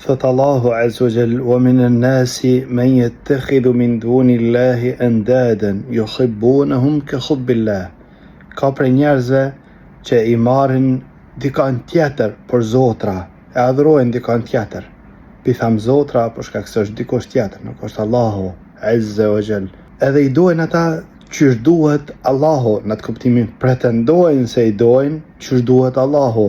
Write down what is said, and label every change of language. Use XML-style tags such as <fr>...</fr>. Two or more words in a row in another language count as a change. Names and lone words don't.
<sq>Thot Allahu</sq> <ar>عز وجل: "ومن الناس من يتخذ من دون الله أندادا يحبونهم كحب الله."</ar> <sq>Ka prej njerëzve që i marrin dikon tjetër për zotra, e adhurojnë dikon tjetër. Pi tham zotra për shkak se është dikush tjetër, nuk është Allahu</sq> <ar>عز وجل.</ar> <sq>Edhe i dojnë ata qysh duhet Allahu, në të kuptimin pretendojnë se i dojnë qysh duhet Allahu.</sq>